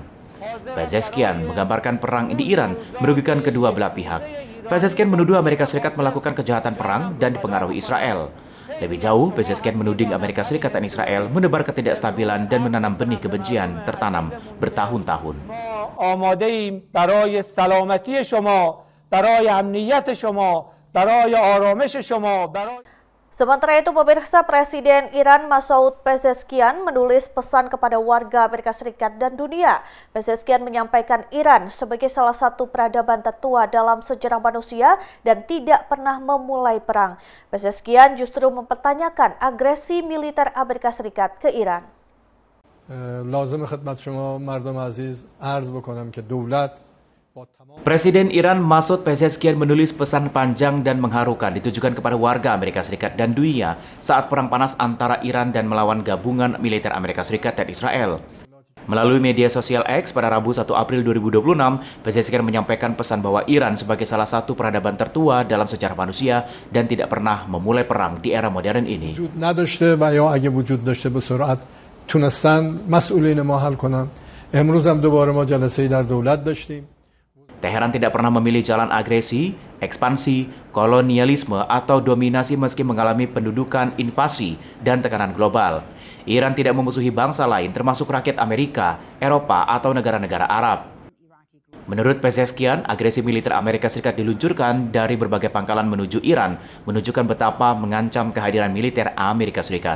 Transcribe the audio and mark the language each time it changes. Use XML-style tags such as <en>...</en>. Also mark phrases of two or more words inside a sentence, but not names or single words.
<id>Pezeshkian menggambarkan perang di Iran merugikan kedua belah pihak. Pezeshkian menuduh Amerika Serikat melakukan kejahatan perang dan dipengaruhi Israel. Lebih jauh, Pezeshkian menuding Amerika Serikat dan Israel menebar ketidakstabilan dan menanam benih kebencian tertanam bertahun-tahun.</id> <fa>آماده‌ایم برای سلامتی شما، برای امنیت شما، برای آرامش شما، برای</fa> <id>Sementara itu, pemirsa, Presiden Iran Masoud Pezeshkian menulis pesan kepada warga Amerika Serikat dan dunia. Pezeshkian menyampaikan Iran sebagai salah satu peradaban tertua dalam sejarah manusia dan tidak pernah memulai perang. Pezeshkian justru mempertanyakan agresi militer Amerika Serikat ke Iran.</id> <fa>لازم خدمت شما مردم عزیز عرض بکنم که دولت</fa> <id>Presiden Iran Masoud Pezeshkian menulis pesan panjang dan mengharukan ditujukan kepada warga Amerika Serikat dan dunia saat perang panas antara Iran dan melawan gabungan militer Amerika Serikat dan Israel. Melalui media sosial X pada Rabu 1 April 2026, Pezeshkian menyampaikan pesan bahwa Iran sebagai salah satu peradaban tertua dalam sejarah manusia dan tidak pernah memulai perang di era modern ini.</id> <fa>وجود نداشته و یا اگه وجود داشته به سرعت تونستن مسئولین ما حل کنن. امروز هم دوباره ما جلسه‌ای در دولت داشتیم.</fa> <id>Teheran tidak pernah memilih jalan agresi, ekspansi, kolonialisme, atau dominasi meski mengalami pendudukan, invasi, dan tekanan global. Iran tidak memusuhi bangsa lain termasuk rakyat Amerika, Eropa, atau negara-negara Arab. Menurut Pezeshkian, agresi militer Amerika Serikat diluncurkan dari berbagai pangkalan menuju Iran, menunjukkan betapa mengancam kehadiran militer Amerika Serikat.</id>